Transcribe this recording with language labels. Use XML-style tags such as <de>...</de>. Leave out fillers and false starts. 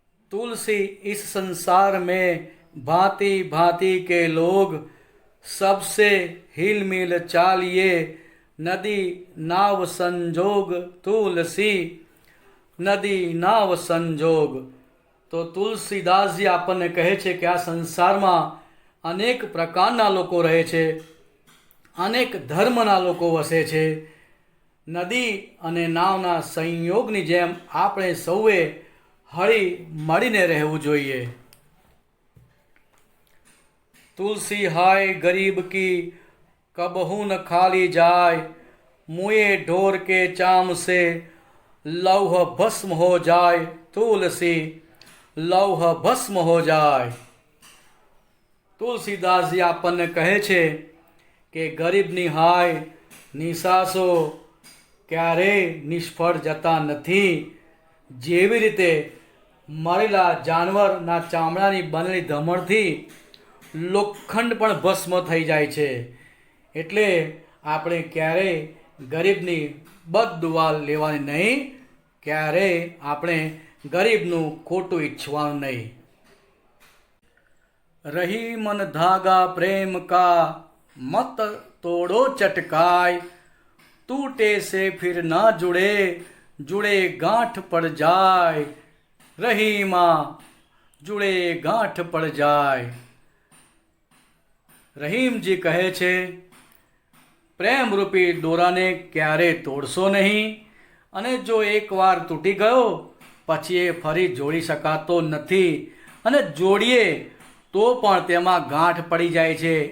<hi>तुलसी इस संसार में भांति भांति के लोग, सबसे हिल मिल चालिए, नदी नाव संजोग तुलसी, नदी नाव संजोग।</hi> <gu>तो तुलसीदासजी આપણને કહે છે કે આ સંસારમાં અનેક પ્રકારના લોકો રહે છે, અનેક ધર્મના લોકો વસે છે। નદી અને નાવના સંયોગની જેમ આપણે સૌએ હળી મળીને રહેવું જોઈએ।</gu> <hi>तुलसी हाय गरीब की कबहू न खाली जाय, मुए ढोर के चाम से लौह भस्म हो जाए। तुलसी, लौह भस्म हो जाए।</hi> <gu>तुलसीदासजी આપણને કહે છે કે ગરીબની હાય નિસાસો ક્યારેય નિષ્ફળ જતા નથી। જેવી રીતે મરેલા જાનવરના ચામડાની બનેલી ધમણથી લોખંડ પણ ભસ્મ થઈ જાય છે, એટલે આપણે ક્યારેય ગરીબની બદદુઆ લેવાની નહીં, ક્યારેય આપણે ગરીબનું ખોટું ઈચ્છવાનું નહીં.</gu> <hi>रही मन धागा प्रेम का मत तोड़ो चटकाय, टूटे से फिर ना जुड़े जुड़े गांठ पड़ जाए, रही माँ जुड़े गांठ पड़ जाए.</hi> <gu>રહીમજી કહે છે, પ્રેમરૂપી દોરાને ક્યારે તોડશો નહીં, અને જો એકવાર તૂટી ગયો પછી એ ફરી જોડી શકાતો નથી, અને જોડીએ તો પણ તેમાં ગાંઠ પડી જાય છે.</gu>